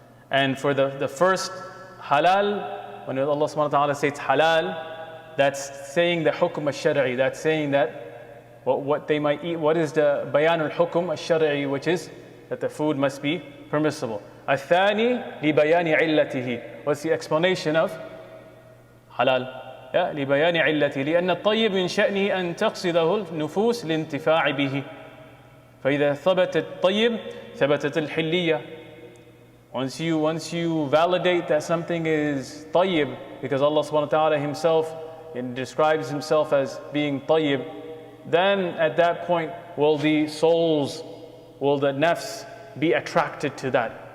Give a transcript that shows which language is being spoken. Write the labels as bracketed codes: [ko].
[en] And for the first halal, when Allah subhanahu wa ta'ala says halal, that's saying the hukm al-shar'i, that's saying that what they might eat, what is the bayan al-hukm al-shar'i, which is that the food must be permissible. [ar] الثاني لبيان علته. [en] What's the explanation of halal? [ar] لبيان علته لأن الطيب من شأنه أن تقصده النفوس للانتفاع به فإذا ثبت الطيب ثبتت الحلية. [en] Once you validate that something is tayyib, because Allah subhanahu wa ta'ala himself describes himself as being tayyib, then at that point will the souls, will the nafs be attracted to that.